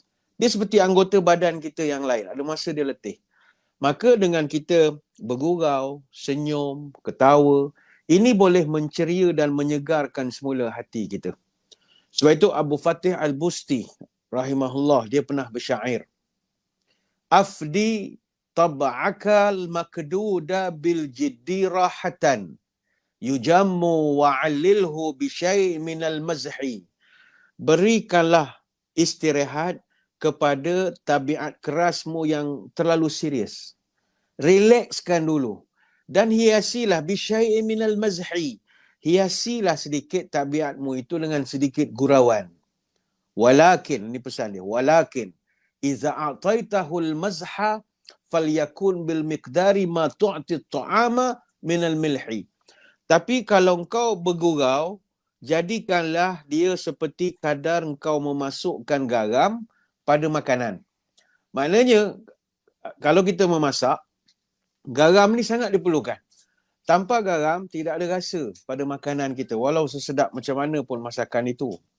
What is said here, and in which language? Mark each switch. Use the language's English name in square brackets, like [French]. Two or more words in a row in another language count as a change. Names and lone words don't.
[Malay] Dia seperti anggota badan kita yang lain. Ada masa dia letih. Maka dengan kita bergurau, senyum, ketawa, ini boleh menceria dan menyegarkan semula hati kita. Sebab itu Abu Fatih Al-Busti rahimahullah, dia pernah bersyair. [Arabic] أفد طبعك المكدود بالجد راحة يجم وعلله بشيء من المزح. [Malay] Berikanlah istirahat kepada tabiat kerasmu yang terlalu serius. Relaxkan dulu. Dan hiasilah [Arabic] بشيء من المزح. [Malay] Hiasilah sedikit tabiatmu itu dengan sedikit gurauan. Walakin, ini pesan dia, [Arabic] ولكن إذا أعطيته المزح فليكن بمقدار ما تعطي الطعام من الملح. [Malay] Tapi kalau engkau bergurau, jadikanlah dia seperti kadar engkau memasukkan garam pada makanan. Maknanya, kalau kita memasak, garam ni sangat diperlukan. Tanpa garam, tidak ada rasa pada makanan kita, walau sesedap macam mana pun masakan itu.